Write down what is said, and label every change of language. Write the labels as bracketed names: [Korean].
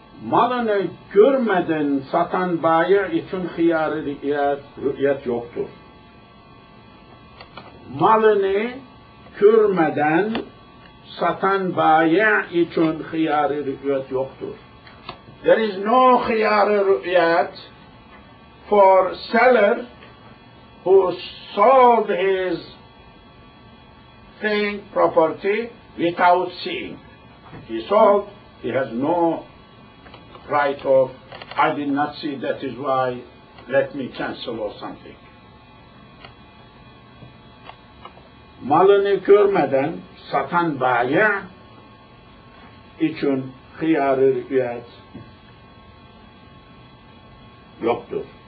[Turkish] Malını görmeden satan bayi için hıyar-ı rü'yet yoktur. Malını görmeden satan bayi için hıyar-ı rü'yet yoktur. [English] There is no hıyar-ı rü'yet for seller who sold his thing, property, without seeing. He sold, he has no right of, I did not see, that is why, let me cancel or something. [Turkish] Malını görmeden satan bayi için hıyar-ı rü'yet yoktur.